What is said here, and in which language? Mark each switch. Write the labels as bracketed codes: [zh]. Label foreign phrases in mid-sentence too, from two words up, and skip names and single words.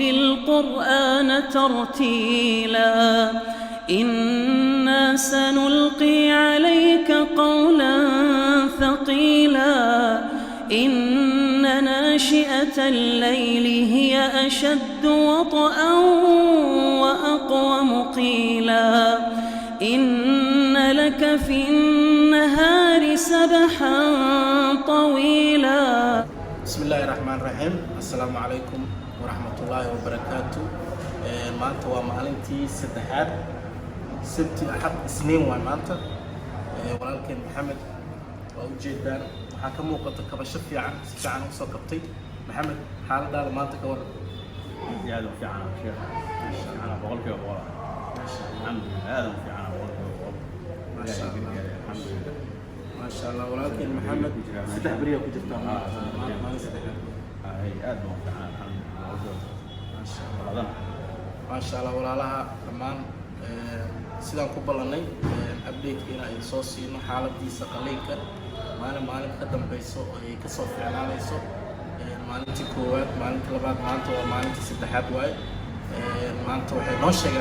[ar] القرآن ترتيلا إنا سنلقي عليك قولا ثقيلا إن ناشئة الليل هي أشد وطئا وأقوم قيلا إن لك في النهار سبحا طويلا. بسم الله الرحمن الرحيم. السلام عليكم ورحمة الله وبركاته. [so] maanta waa maalintii saddexaad sabti axad isniin waa maanta walaalkeen maxamed waa u jeedaan waxaa ka muuqata kabasho fiican si fiican u soo kabtay maxamed xaaladaada maanta ka waran aad u fiican sheekh ana boqolkiiba boqol alxamdulillah aad u fiican boqolkiiba boqol [ar] ما شاء الله [so] walaalkeen maxamed saddex bariya ku jirta maalin saddexaad aad u fiican alxamdulillah [ar] ما شاء الله [so] walaalaha dhammaan sidaan ku ballanay update-keena ay soo siino xaaladiisa qaliinka maalin ka dambayso ay ka soo fiicnaanayso maalintii koowaad maalintii labaad maanta waa maalintii saddexaad waaye maanta waxay noo sheegeen